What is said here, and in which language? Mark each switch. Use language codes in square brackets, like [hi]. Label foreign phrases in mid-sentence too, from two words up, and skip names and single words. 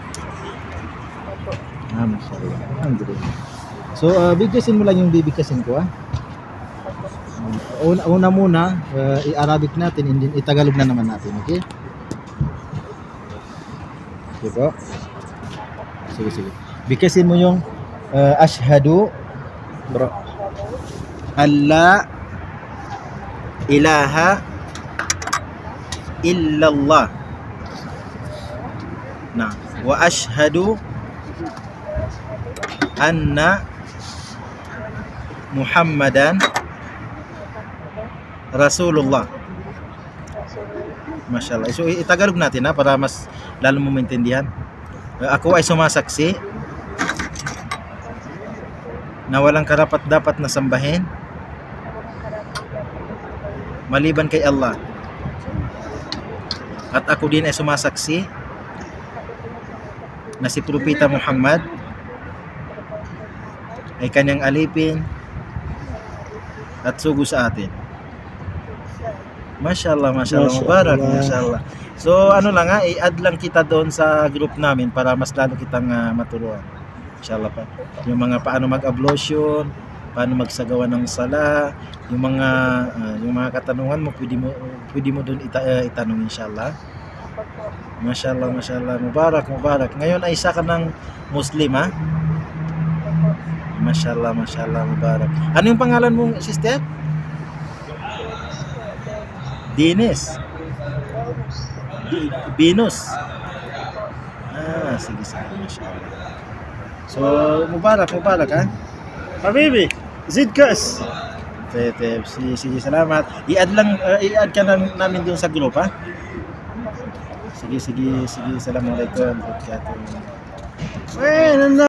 [ar] ما شاء الله. الحمد لله. [tl] So bigkasin mo lang yung bibigkasin ko, Una muna, i-Arabic natin, and then i-Tagalog na naman natin, okay? Okay po? Sige. Bigkasin mo yung [ar] أشهد أن لا إله إلا الله. Nah, وأشهد أن محمدا رسول الله. ما شاء الله. [tl] So itagalog natin para mas lalo mo maintindihan. Ako ay sumasaksi na walang karapat-dapat na sambahin maliban kay Allah. At ako din ay sumasaksi na si Propeta Muhammad ay kanyang alipin at sugo sa atin. [ar] ما شاء الله، مبارك، ما شاء الله. [tl] So ano lang i-add lang kita doon sa group namin para mas lalo kitang maturuan. [ar] إن شاء الله pa. [tl] Yung mga paano mag-ablution, paano magsagawa ng sala, yung mga katanungan mo pwede mo doon itanong [ar] إن شاء الله. ما شاء الله، مبارك. [tl] Ngayon ay isa ka ng Muslim, ha? [ar] ما شاء الله، مبارك. [tl] Ano yung pangalan mong sister? Dines. Venus. Sige, [ar] ما شاء الله. [tl] So, mubarak, ha? Habibi, zid kas. Sige, salamat. I-add ka namin doon sa group, ha? Sige, [ar] السلام عليكم ورحمة الله وبركاته.